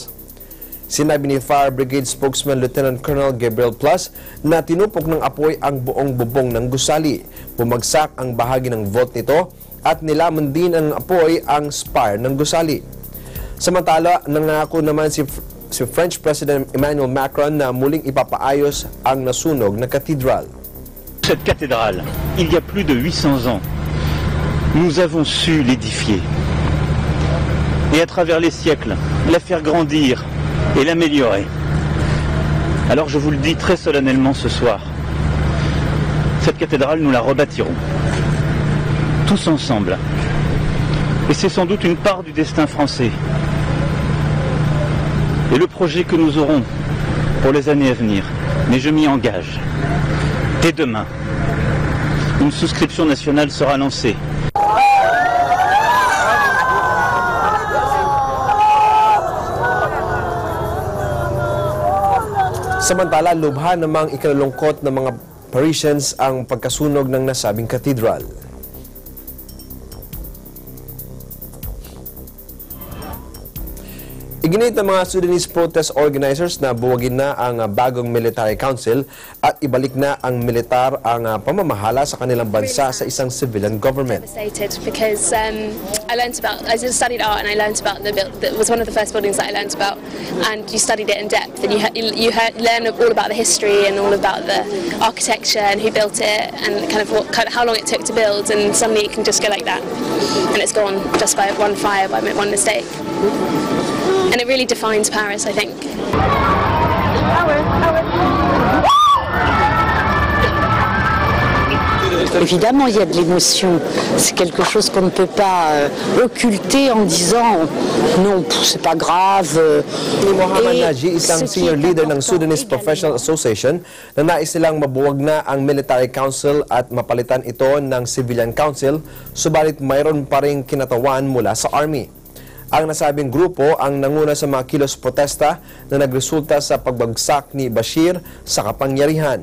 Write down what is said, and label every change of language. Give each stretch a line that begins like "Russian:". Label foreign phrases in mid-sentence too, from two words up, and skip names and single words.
Filipino: Sinabi ni
English: Fire Brigade spokesman Lieutenant Colonel
Filipino: Gabriel Plus na tinupok ng apoy ang buong bubong ng gusali. Bumagsak ang bahagi ng vault nito at nilaman din ang apoy ang spire ng gusali. Samantala, nangako naman si
English: French President
Filipino: Emmanuel Macron na muling ipapaayos ang nasunog na cathedral.
French: Cette cathédrale, il y a plus de 800 ans, nous avons su l'édifier. Et à travers les siècles, la faire grandir et l'améliorer. Alors je vous le dis très solennellement ce soir, cette cathédrale, nous la rebâtirons. Tous ensemble. Et c'est sans doute une part du destin français. Et le projet que nous aurons pour les années à venir. Mais je m'y engage. Dès demain, une souscription nationale sera lancée.
Filipino: Samantala, lubha namang ikalulungkot ng mga Parisians ang pagkasunog ng nasabing cathedral. Iginit ng mga
English: Sudanese protest organizers
Filipino: na buwagin na ang bagong
English: military council
Filipino: at ibalik na ang militar ang pamamahala sa kanilang bansa sa isang
English: civilian government. Because I studied art and I learned about that was one of the first buildings that I learned about, and you studied it in depth and you learn all about the history and all about the architecture and who built it and how long it took to build, and suddenly it can just go like that and it's gone just by one fire, by one mistake. And it really defines Paris, I think.
French: Évidemment, il y a de l'émotion. C'est quelque chose qu'on ne peut pas occulter en disant non, c'est pas grave.
Filipino: Ni Mohamed Naji, isang
English: senior leader
Filipino: ng
English: Sudanese Professional Association,
Filipino: na nais nilang mabuwag na ang
English: military council
Filipino: at mapalitan ito ng
English: civilian council,
Filipino: subalit mayroon pa ring kinatawan mula sa army. Ang nasabing grupo ang nanguna sa mga kilos protesta na nagresulta sa pagbagsak ni Bashir sa kapangyarihan.